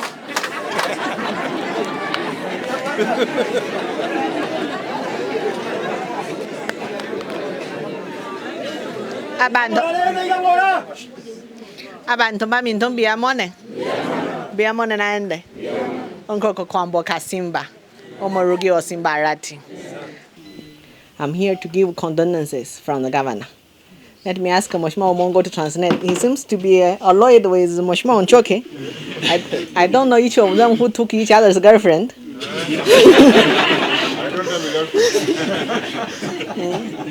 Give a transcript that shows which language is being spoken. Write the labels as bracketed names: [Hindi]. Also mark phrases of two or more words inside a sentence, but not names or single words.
[Gusii] Abantu baminto biamone naende onkoko kwambo Simba omorugi o Simba arati. [English] I'm here to give condolences from the governor. Let me ask Mheshimiwa Omongo to translate. He seems to be allied with Mheshimiwa Onchoke. I don't know each of them who took each other's girlfriend. I don't have a girlfriend.